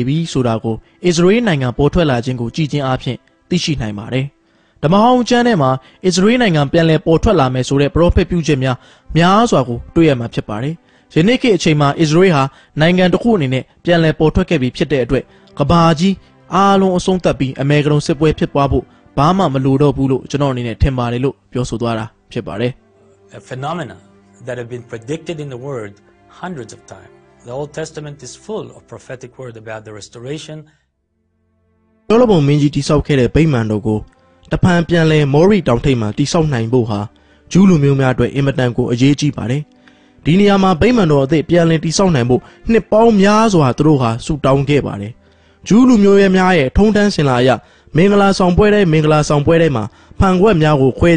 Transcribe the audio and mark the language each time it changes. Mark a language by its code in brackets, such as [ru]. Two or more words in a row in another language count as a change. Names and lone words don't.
[my] ပြီဆိုတာကိုအစ္စရေးနိုင်ငံပေါ်ထွက်လာခြင်းကိုကြည်ချင်းအားဖြင့်သိရှိနိုင်ပါတယ်။ဓမ္မဟောင်းကျမ်းထဲမှာအစ္စရေးနိုင်ငံပြန်လည်ပေါ်ထွက်လာမယ်ဆိုတဲ့ပရောဖက်ပြုချက်များစွာကိုတွေ့ရမှာဖြစ်ပါတယ်။ယနေ့ခေတ်အချိန်မှာအစ္စရေးဟာနိုင်ငံတစ်ခုအနေနဲ့ပြန်လည်ပေါ်ထွက်ခဲ့ပြီဖြစ်တဲ့အတွက်ကဘာကြီးအားလုံးအဆုံးသတ်ပြီးအမေရိကန်စစ်ပွဲဖြစ်ပွားဖို့ဘာမှမလိုတော့ဘူးလို့ကျွန်တော်အနေနဲ့ထင်ပါတယ်လို့ပြောဆိုသွားတာဖြစ်ပါတယ် [en] A phenomena that have been predicted in the word hundreds of times. The Old Testament is full of prophetic word about the restoration. [my] ပြောလို့မင်းကြီးတိဆောက်ခဲ့တဲ့ဗိမာန်တော်ကိုတဖန်ပြန်လဲမော်ရီတောင်ထိပ်မှာတိဆောက်နိုင်ဖို့ဟာဂျူးလူမျိုးများအတွက်အင်မတန်ကိုအရေးကြီးပါတယ်။ဒီနေရာမှာဗိမာန်တော်အသစ်ပြန်လည်တိဆောက်နိုင်ဖို့နှစ်ပေါင်းများစွာသူ တို့ဟာဆုတောင်းခဲ့ပါတယ်။ဂျူးလူမျိုးရဲ့များရဲ့ထုံးတမ်းစင်လာအရမင်္ဂလာဆောင်ပွဲတိုင်းမှာဖန်ခွက်များကိုခွဲ